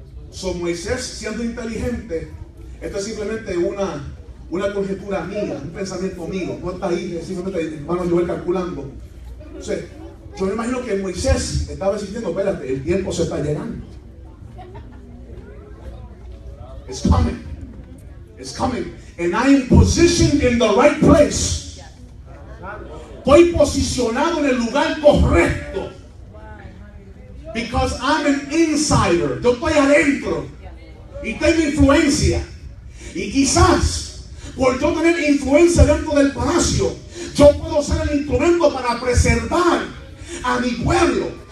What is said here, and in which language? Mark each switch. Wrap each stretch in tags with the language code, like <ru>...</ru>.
<es>Son Moisés siendo inteligente. Esto es simplemente una conjetura mía, un pensamiento mío. No está ahí, simplemente hermano Joel calculando. Entonces, yo me imagino que Moisés estaba sintiendo, espérate, el tiempo se está llegando.</es> <en>It's coming. It's coming. And I am positioned in the right place.</en> <es>Estoy posicionado en el lugar correcto.</es> <en>Because I'm an insider.</en> <es>Yo estoy adentro. Y tengo influencia. Y quizás, por yo tener influencia dentro del palacio, yo puedo ser el instrumento para preservar a mi pueblo.</es>